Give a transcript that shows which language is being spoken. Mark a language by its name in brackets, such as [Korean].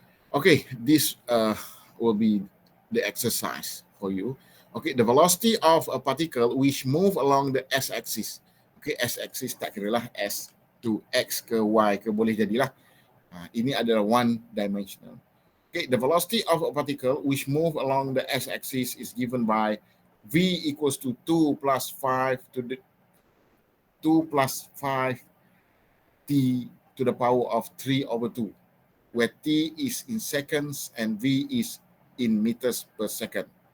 [English] Okay, this will be the exercise for you. Okay, the velocity of a particle which move along the s-axis. [Malay] Okay, s-axis tak kira lah s to x ke y ke, boleh jadilah. Ini adalah one dimensional. [English] Okay, the velocity of a particle which move along the s-axis is given by v equals to 2 plus 5 to the 2 plus 5 t to the power of 3 over 2. Where t is in seconds and v is in meters per second.